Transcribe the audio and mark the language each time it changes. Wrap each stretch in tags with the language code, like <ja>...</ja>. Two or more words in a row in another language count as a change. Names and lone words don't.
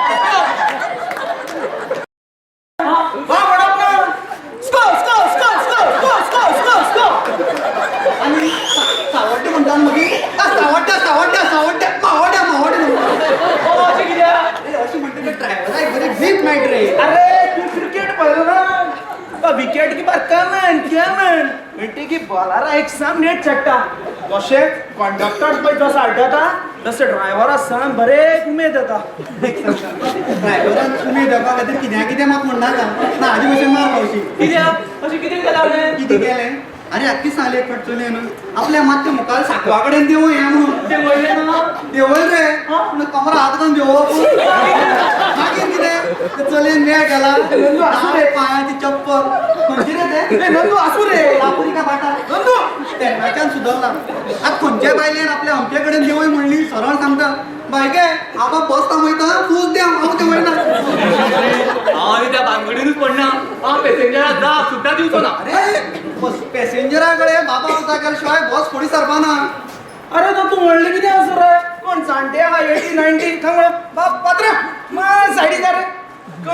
<kok>वा म्हणप ना स्को स्को स्को स्को स्को स्को स्को स्को आणि सावड्डे म्हणटा मगी सावड्डे सावड्डे सावड्डे मावड्या मावड्या अशी कित्याक अशी म्हणते की ड्रायव्हर आहे बरी ग्रीप मेळट रे अरे तू क्रिकेट पळयलो ना</kok> <en>wicket keeper come on come on</en> <kok>म्हणते की बॉलरा एक साम नेट चडटा तशेंच कंडक्टर पळय जसो आड्डता तसो ड्रायव्हरा साम बरे उमेद येता ड्रायव्हरान उमेद येवपा खातीर कित्या कितें मात म्हणनाका ना हाजी भशेन मार पावशी कित्याक अशें कितें केलां कितें केलें अरे आख्खी सांगले एक फावट चलयेन आपल्या मात तें मुखार साकवा कडेन देंवय या म्हणून तें वळलें ना देंवय रे पूण कमरा हात घालून देंवप मागीर कितें ते चलयेन मेळ केला नंदू आसूं रे पांयाची चप्पल खंयची रे ते नंदू आसूं रे लापुरी का बाटा नंदू तेन्नाच्यान सुदरला आतां खंयच्या बायलेन आपल्या अमके कडेन देंवय म्हणली सरळ सांगता बायगे हांव बस थांबयता तूंच देंव हांव देंवयना हांव त्या भानगडीनूच पडना हांव पॅसेंजराक जाप सुद्दां दिवचो ना अरे पॅसेंजरा कडेन बाबा उदक केल्या शिवाय बस फुडें सरपाना अरे तो तू म्हणले कितें आसूं रे कोण जाणटे आहा 80 90 थंग बाप पात्र माय सायडी जा रे कोण</kok>